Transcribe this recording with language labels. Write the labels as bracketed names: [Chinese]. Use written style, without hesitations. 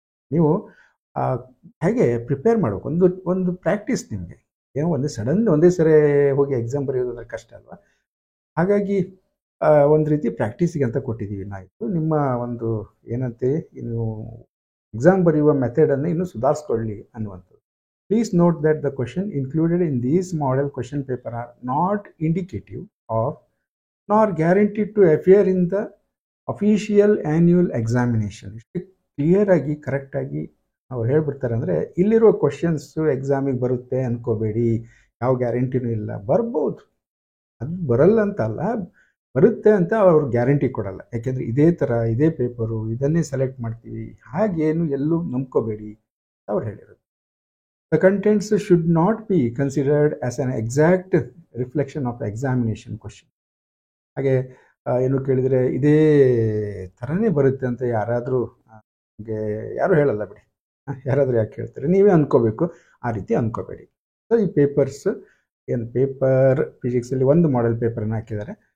[Kannada] ನೀವು ಹೇಗೆ ಪ್ರಿಪೇರ್ ಮಾಡಬೇಕು, ಒಂದು ಪ್ರಾಕ್ಟೀಸ್. ನಿಮಗೆ ಏನೋ ಒಂದೇ ಸರಿ ಹೋಗಿ ಎಕ್ಸಾಮ್ ಬರೆಯೋದಂದ್ರೆ ಕಷ್ಟ ಅಲ್ವಾ? ಹಾಗಾಗಿ ಒಂದು ರೀತಿ ಪ್ರಾಕ್ಟೀಸಿಗೆ ಅಂತ ಕೊಟ್ಟಿದ್ದೀವಿ ನಾವು. ನಿಮ್ಮ ಏನಂತೆ ನೀವು ಎಕ್ಸಾಮ್ ಬರೆಯುವ ಮೆಥಡನ್ನು ಇನ್ನೂ ಸುಧಾರಿಸ್ಕೊಳ್ಳಿ ಅನ್ನುವಂಥದ್ದು. [English] Please note that the question included in these model question paper are not indicative of nor guaranteed to appear in the official annual examination. [Kannada] ಇಷ್ಟು ಕ್ಲಿಯರಾಗಿ ಕರೆಕ್ಟಾಗಿ ಅವ್ರು ಹೇಳ್ಬಿಡ್ತಾರೆ. ಅಂದರೆ ಇಲ್ಲಿರೋ ಕ್ವಶನ್ಸು ಎಕ್ಸಾಮಿಗೆ ಬರುತ್ತೆ ಅಂದ್ಕೋಬೇಡಿ, ಯಾವ ಗ್ಯಾರಂಟಿನೂ ಇಲ್ಲ. ಬರ್ಬೋದು, ಅದು ಬರಲ್ಲ ಅಂತ ಅಲ್ಲ, ಬರುತ್ತೆ ಅಂತ ಅವ್ರು ಗ್ಯಾರಂಟಿ ಕೊಡಲ್ಲ. ಯಾಕೆಂದರೆ ಇದೇ ಥರ ಇದೇ ಪೇಪರು ಇದನ್ನೇ ಸೆಲೆಕ್ಟ್ ಮಾಡ್ತೀವಿ, ಹಾಗೇನು ಎಲ್ಲೂ ನಂಬ್ಕೋಬೇಡಿ ಅವ್ರು ಹೇಳಿರೋದು. [English] The contents should not be considered as an exact reflection of the examination question. [Kannada] ಹಾಗೆ ಏನು ಕೇಳಿದರೆ ಇದೇ ಥರನೇ ಬರುತ್ತೆ ಅಂತ ಯಾರಾದರೂ ಯಾರೂ ಹೇಳಲ್ಲ ಬಿಡಿ. ಯಾರಾದರೂ ಯಾಕೆ ಹೇಳ್ತಾರೆ, ನೀವೇ ಅಂದ್ಕೋಬೇಕು, ಆ ರೀತಿ ಅಂದ್ಕೋಬೇಡಿ. ಸೊ ಈ ಪೇಪರ್ಸ್ ಪೇಪರ್ ಫಿಸಿಕ್ಸಲ್ಲಿ ಒಂದು ಮಾಡೆಲ್ ಪೇಪರನ್ನು ಹಾಕಿದ್ದಾರೆ.